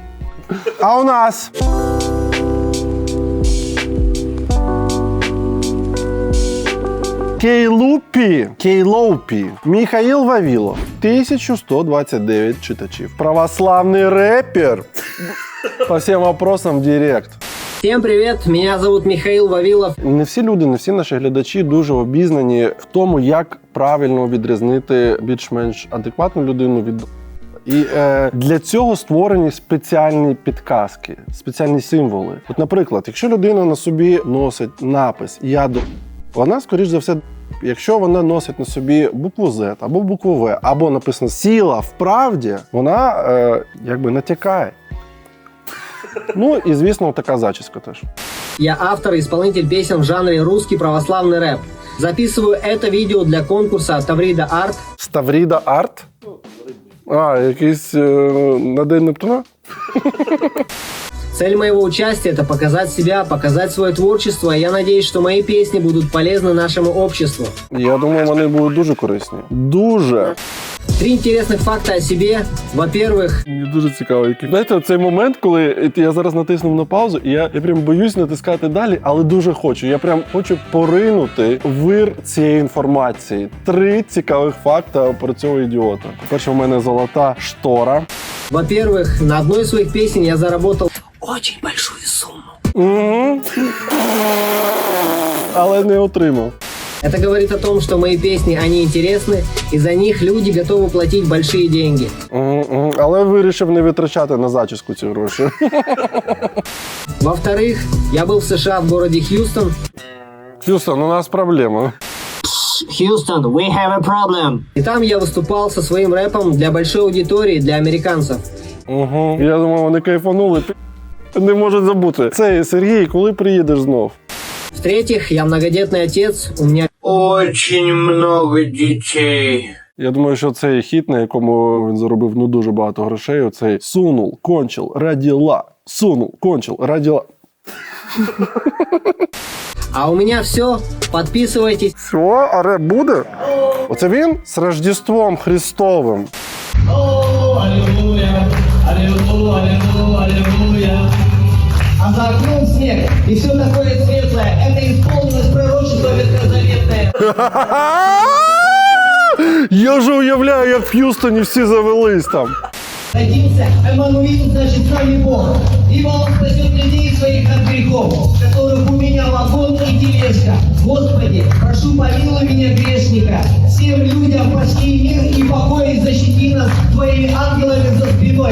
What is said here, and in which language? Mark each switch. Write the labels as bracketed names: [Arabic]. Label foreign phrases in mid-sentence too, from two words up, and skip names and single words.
[Ukrainian] А у нас... Кейлоупі. Михаил Вавилов. 1129 читачів. Православний репер. По всім вопросам в директ. [Russian] Всем привет, меня зовут Михаил Вавилов. [Ukrainian] Не всі люди, не всі наші глядачі дуже обізнані в тому, як правильно відрізнити більш-менш адекватну людину від... І для цього створені спеціальні підказки, спеціальні символи. От, наприклад, якщо людина на собі носить напис «Я до...», вона, скоріш за все, якщо вона носить на собі букву Z або букву В, або написано «Сила в правді», вона якби натякає. Ну і, звісно, така зачіска теж. [Russian] Я автор и исполнитель песен в жанре русский православный рэп. Записываю это видео для конкурса Таврида Арт. [Ukrainian] Ставрида Арт? А, якийсь на День Нептуна? [Russian] Цель моего участия – это показать себя, показать свое творчество. И я надеюсь, что мои песни будут полезны нашему обществу. [Ukrainian] Я думаю, вони будуть дуже корисні. Дуже. [Russian] 3 интересных факта о себе. Во-первых... [Ukrainian] Мені дуже цікаво, який. Знаєте, цей момент, коли я зараз натиснув на паузу, і я прям боюсь натискати далі, але дуже хочу. Я прям хочу поринути в вир цієї інформації. 3 цікавих факта про цього ідіота. По-перше, у мене золота штора. [Russian] Во-первых, на одной из своих песен я заработал очень большую сумму. [Ukrainian] Але не отримав. [Russian] Это говорит о том, что мои песни, они интересны, и за них люди готовы платить большие деньги. [Ukrainian] Але вирішив не витрачати на зачіску ці гроші. [Russian] Во-вторых, я был в США в городе Хьюстон. Хьюстон, у нас проблема. [English] Houston, we have a problem. [Russian] И там я выступал со своим рэпом для большой аудитории, для американцев. [Ukrainian] Я думаю, вони кайфанули. Не можуть забути. Це Сергій, коли приїдеш знов? [Russian] В-третьих, я многодетный отец, у меня Очень много детей. [Ukrainian] Я думаю, що цей хіт, на якому він заробив ну дуже багато грошей, оцей [Russian] «Сунул, кончил, родила». «Сунул, кончил, родила». А у меня все. Подписывайтесь. Все, [Ukrainian] а реп буде? Оце він з Рождеством Христовим. [Russian] А за окном снег, и все такое светлое. Это исполнилось пророчество ветхозаветное. [Ukrainian] Я вже уявляю, як в Х'юстоні всі завелись там. [Russian] Родился Эммануил, значит, с нами Бог. Ибо он спасет людей своих от грехов, которых у меня вагон и тележка. Господи, прошу, помилуй меня, грешника. Всем людям пошли мир и покой, защити нас твоими ангелами за спиной.